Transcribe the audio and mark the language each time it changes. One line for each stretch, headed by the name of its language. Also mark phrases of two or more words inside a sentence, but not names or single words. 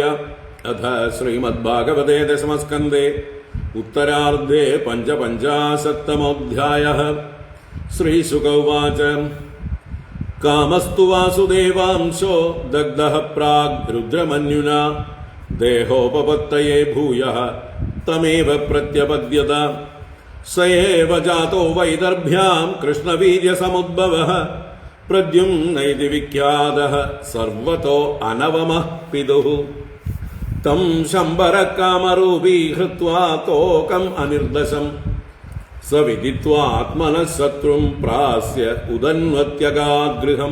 Sanskrit: അഥ ശ്രീമദ്ഭാഗവതേ ദശമസ്കന്ധേ ഉത്തരാർദ്ധേ പഞ്ചപഞ്ചാശത്തമോऽധ്യായഃ. ശ്രീശുക ഉവാച. കാമസ്തു വാസുദേവാംശോ ദഗ്ധഃ പ്രാഗ് രുദ്രമന്യുനാ ദേഹോപപത്തയേ ഭൂയഃ തമേവ പ്രത്യപദ്യത. स एव जातो वैदर्भ्यां कृष्णवीर्यसमुद्भवः प्रद्युम्नैति विख्यातः सर्वतो अनवमः पितुः. तं शम्बरकामरूपी हृत्वा तोकम् अनिर्दशम् स विदित्वा आत्मनः शत्रुं प्रास्य उदन्वत्यगाद्गृहम्.